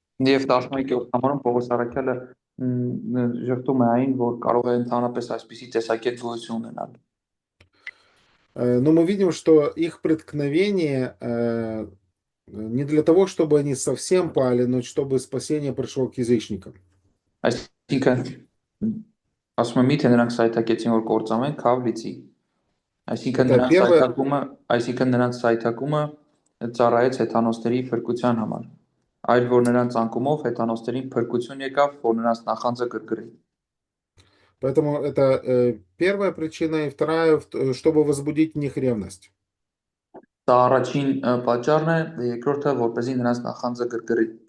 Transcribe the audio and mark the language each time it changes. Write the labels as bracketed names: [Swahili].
[Armenian] Եվ 11-րդ համարում Պողոս Առաքյալը ժխտում է այն, որ կարող է ընդհանրապես այսպիսի տեսակետ գոյություն ունենալ։ [Russian] Но мы видим, что их преткновение не для того, чтобы они совсем пали, но чтобы спасение пришло к язычникам. [Armenian] Այսինքն ասում եմ, թե նրանք սայթակեցին, որ կործանվեն, քավ լիցի։ Այսինքն նրանց սայթակումը ծառայեց հեթանոսների փրկության համար, այլ որ նրանց անկումով հեթանոսներին փրկություն եկավ, որ նրանց նախանձը գրգռի։ [Russian] Поэтому это первая причина, и вторая, чтобы возбудить в них ревность. [Armenian] Դա առաջին պատճառն է, երկրորդը որպեսզի նրանց նախանձը գրգռի։